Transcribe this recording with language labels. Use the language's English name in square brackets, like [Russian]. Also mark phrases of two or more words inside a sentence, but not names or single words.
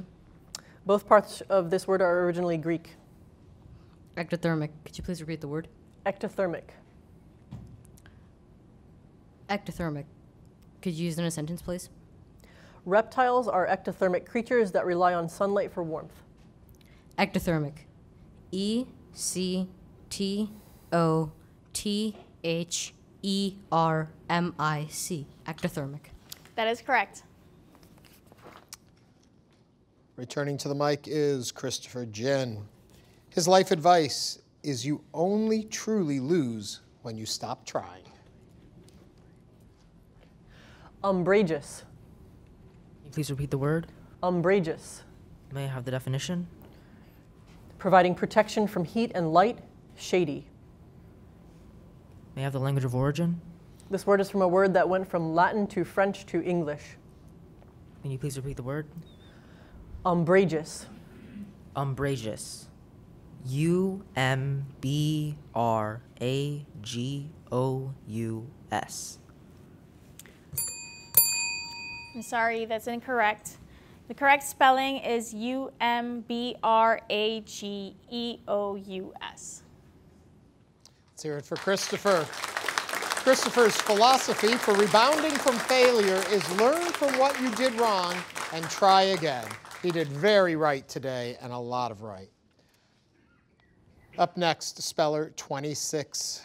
[English] Both parts of this word are originally Greek. Ectothermic. Could you please repeat the word? Ectothermic. Ectothermic. Could you use it in a sentence, please? Reptiles are ectothermic creatures that rely on sunlight for warmth. Ectothermic. E-C-T-O-T-H-E-R-M-I-C. Ectothermic. That is correct. Returning to the mic is Christopher Jen. His life advice is you only truly lose when you stop trying. Umbrageous. Can you please repeat the word? Umbrageous. May I have the definition? Providing protection from heat and light, shady. May I have the language of origin? This word is from a word that went from Latin to French to English. Can you please repeat the word? Umbrageous. Umbrageous. U-M-B-R-A-G-O-U-S. I'm sorry, that's incorrect. The correct spelling is U-M-B-R-A-G-E-O-U-S. Let's hear it for Christopher. Christopher's philosophy for rebounding from failure is learn from what you did wrong and try again. He did very right today and a lot of right. Up next, speller 26.